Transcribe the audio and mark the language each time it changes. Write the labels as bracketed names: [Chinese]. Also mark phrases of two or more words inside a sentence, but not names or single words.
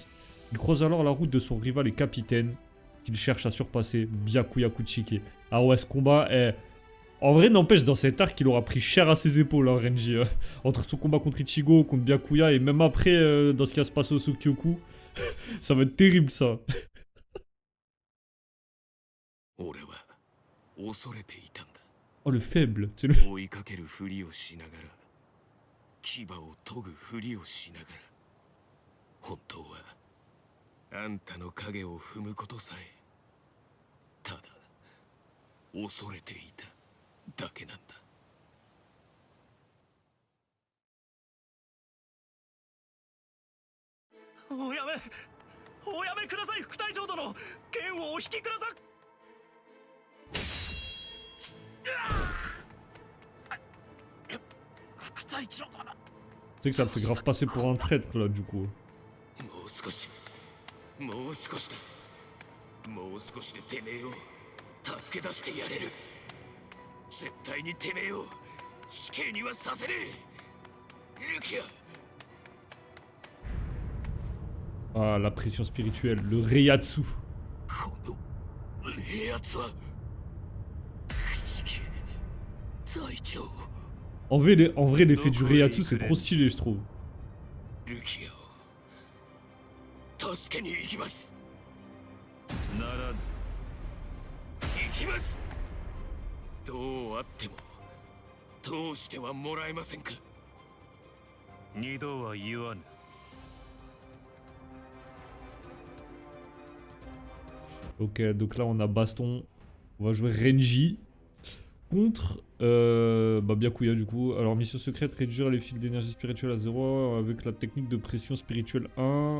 [French] Il croise alors la route de son rival et capitaine, qu'il cherche à surpasser, Byakuya Kuchiki. Ah ouais, ce combat est... En vrai, n'empêche, dans cet arc, il aura pris cher à ses épaules, hein, Renji. Entre son combat contre Ichigo, contre Byakuya, et même après, dans ce qui va se passer au Sokyoku, ça va être terrible, ça. [Japanese] 俺は恐れていたんだ。 [French] Oh, le faible, c'est le... [Japanese] 追いかけるふりをしながら、牙を研ぐふりをしながら、本当はあんたの影を踏むことさえ、ただ恐れていただけなんだ。おやめください、副隊長殿。剣をお引きください。副隊長殿、 [French] sais que ça me fait grave passer pour un traître là du coup. [Japanese] もう少しもう少しだもう少しでてめえを助け出してやれる絶対にてめえを死刑にはさせねえルキア [French] Ah, la pression spirituelle, le Reiatsu. [Japanese] このやつは朽木隊長 [French] En vrai, l'effet du Reiatsu, c'est trop stylé, je trouve. [Japanese] ルキアを助けに行きますならぬ行きますどうあっても通してはもらえませんか二度は言わぬ [French] Ok, donc là, on a baston. On va jouer Renji contre Byakuya du coup. Alors, mission secrète, réduire les fils d'énergie spirituelle à 0 avec la technique de pression spirituelle 1.